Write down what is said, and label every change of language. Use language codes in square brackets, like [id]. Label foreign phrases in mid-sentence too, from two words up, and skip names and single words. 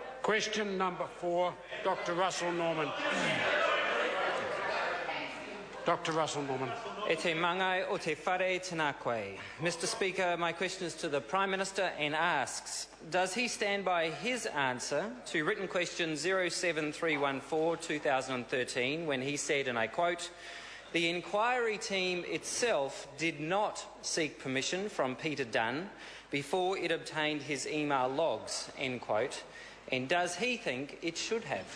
[en] Question number 4, Dr. Russell Norman. Dr. Russell Norman. [mi] E te mangai o te whare tēnā koe. [en] Mr. Speaker, my question is to the Prime Minister and asks, does he stand by his answer to written question 07314-2013 when he said, and I quote, "The inquiry team itself did not seek permission from Peter Dunn before it obtained his email logs," end quote, and does he think it should have?